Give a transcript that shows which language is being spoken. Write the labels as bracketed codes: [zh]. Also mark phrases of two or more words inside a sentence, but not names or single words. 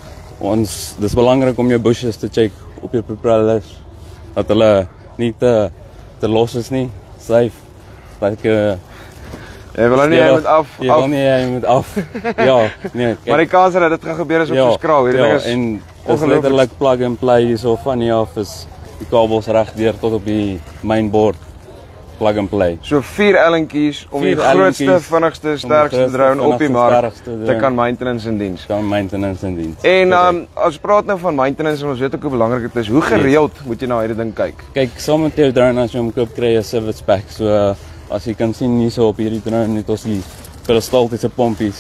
[af] Dis belangrik om jou bushes te check op jou propellers dat hulle nie te los is nie, safe. Jy wil nie jy moet af. Jy wil nie jy moet af. Ja, nee. Maar die kans dat dit gaan gebeur is op verskraal. Hierdie ding is en dis letterlik [en] plug and play [af] hierso van hier af is die kabels reg deur tot op die mainboard. [en] Plug and play. [af] So 4 ellentjies om die grootste, vinnigste, sterkste drone op die mark te kan maintenance in diens. En as praat nou van maintenance en ons weet ook hoe belangrik dit is. Hoe gereeld moet jy na hierdie ding kyk? Kyk, saam met jou drone as jy hom koop kry 'n [en] service pack. [af] So as jy kan sien hierso op hierdie drone het ons die peristaltiese pompies.